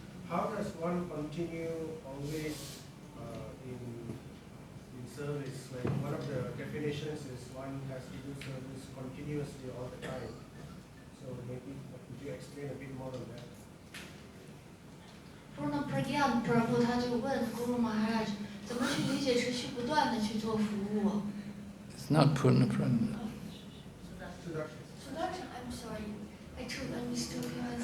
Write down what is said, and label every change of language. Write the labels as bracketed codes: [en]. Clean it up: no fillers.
[en] How does one continue always in service? Like one of the definitions is one has to do service continuously all the time. So maybe could you explain a bit more on that? [zh] Purna Pragyan Prabhu 他就问 Guru Maharaj 怎么去理解持续不断的去做服务。 [en] It's not Purna Prana. Sudarshan, I'm sorry, I mistook you.